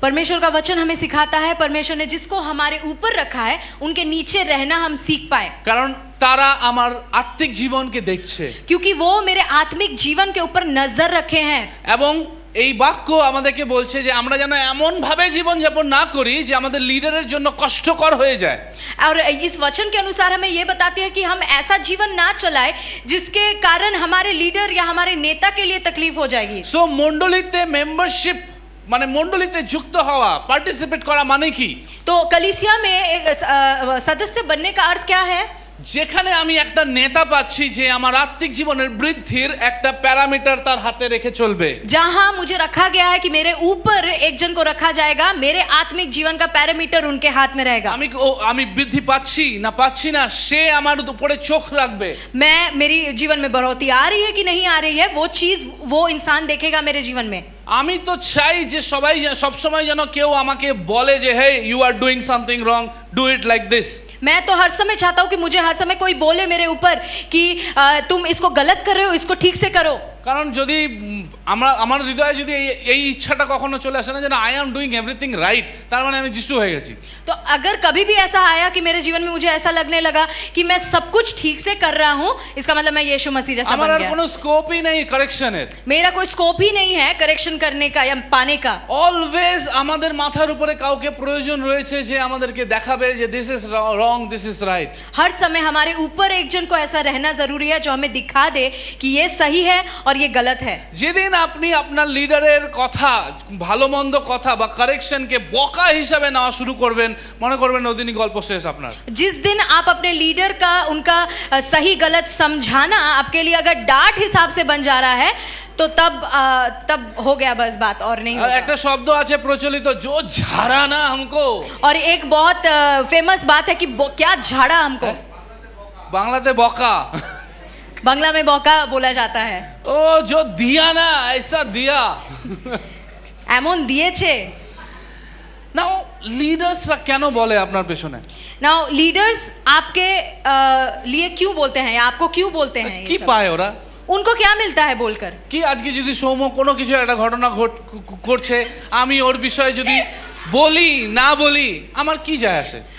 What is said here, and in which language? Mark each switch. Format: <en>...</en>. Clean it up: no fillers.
<hi>परमेश्वर का वचन हमें सिखाता है परमेश्वर ने जिसको हमारे ऊपर रखा है उनके नीचे रहना हम सीख पाए,</hi> <bn>কারণ তারা আমার আত্মিক জীবনকে দেখছে</bn> <hi>क्योंकि वो मेरे आत्मिक जीवन के ऊपर नजर रखे हैं।</hi> <bn>এবং এই বাক্য আমাদেরকে বলছে যে আমরা যেন এমন ভাবে জীবন যাপন না করি যে আমাদের লিডারের জন্য কষ্টকর হয়ে যায়।</bn> <hi>और इस वचन के अनुसार हमें ये बताती है कि हम ऐसा जीवन ना चलाए जिसके कारण हमारे लीडर या हमारे नेता के लिए तकलीफ हो जाएगी।</hi> <bn>সো মণ্ডলীতে মেম্বারশিপ মানে মণ্ডলীতে যুক্ত হওয়া, পার্টিসিপেট করা মানে কি?</bn> <hi>तो कलीसिया में एक सदस्य बनने का अर्थ क्या है?</hi> <bn>যেখানে আমি একটা নেতা পাচ্ছি যে আমার আত্মিক জীবনের বৃদ্ধির একটা প্যারামিটার তার হাতে রেখে চলবে,</bn> <hi>जहां मुझे रखा गया है कि मेरे ऊपर एक जन को रखा जाएगा, मेरे आत्मिक जीवन का पैरामीटर उनके हाथ में रहेगा।</hi> <bn>আমি বৃদ্ধি পাচ্ছি না পাচ্ছি না সে আমার উপরে চোখ রাখবে।</bn> <hi>मैं मेरी जीवन में बढ़ोतरी आ रही है कि नहीं आ रही है वो चीज वो इंसान देखेगा मेरे जीवन में।</hi> <bn>আমি তো চাই যে সবাই সব সময় যেন কেউ আমাকে বলে যে</bn> <en>Hey you are doing something wrong, do it like this.</en> <hi>मैं तो हर समय चाहता हूँ कि मुझे हर समय कोई बोले मेरे ऊपर कि तुम इसको गलत कर रहे हो, इसको ठीक से करो।</hi> <bn>কারণ যদি আমার হৃদয়ে যদি এই ইচ্ছাটা কখনো চলে আসে না যে</bn> <en>I am doing everything right,</en> <bn>তার মানে আমি যিশু হয়ে গেছি।</bn> <hi>तो अगर कभी भी ऐसा आया कि मेरे जीवन में मुझे ऐसा लगने लगा कि मैं सब कुछ ठीक से कर रहा हूँ, इसका मतलब मैं यीशु मसीह जैसा</hi> <bn>আমার</bn> <hi>बन</hi> <bn>আর</bn> <hi>गया।</hi> <bn>কোনো স্কোপই নেই কারেকশনের।</bn> <hi>मेरा कोई स्कोप ही नहीं है करेक्शन करने का या पाने का।</hi> <bn>অলওয়েজ আমাদের মাথার উপরে কাউকে প্রয়োজন রয়েছে যে আমাদেরকে দেখাবে যে</bn> <en>This is wrong, this is right.</en> <hi>हर समय हमारे ऊपर एक जन को ऐसा रहना जरूरी है जो हमें दिखा दे कि ये सही है और ये गलत है।</hi> <bn>যেদিন আপনি আপনার লিডারের কথা, ভালো মন্দ কথা বা কারেকশনকে বকা হিসাবে নেওয়া শুরু করবেন, মনে করবেন ওদিনই গল্প শেষ আপনার।</bn> <hi>जिस दिन आप अपने लीडर का उनका सही गलत समझाना आपके लिए अगर डांट हिसाब से बन जा रहा है तो तब हो गया बस बात और नहीं</hi> <bn>আর</bn> <hi>होगा।</hi> <bn>একটা শব্দ আছে প্রচলিত,</bn> <hi>जो झाड़ा ना हमको। और एक बहुत फेमस बात है कि क्या झाड़ा हमको,</hi> <bn>বাংলাতে বকা,</bn> <hi>बांग्ला में बौका बोला जाता है। ও जो दिया ना ऐसा दिया।</hi> <bn>এমন দিয়েছে। নাও লিডার্সরা কেন বলে আপনার পেছনে?</bn> <hi>नाउ लीडर्स आपके लिए क्यों बोलते हैं या आपको क्यों बोलते हैं ये</hi> <bn>কি</bn> <hi>सब?</hi> <bn>পায় ওরা?</bn> <hi>उनको क्या मिलता है बोलकर?</hi> <bn>কি আজকে যদি সৌম্য কোনো কিছু একটা ঘটনা করছে, আমি ওর বিষয়ে যদি বলি না বলি আমার কি যায় আসে?</bn>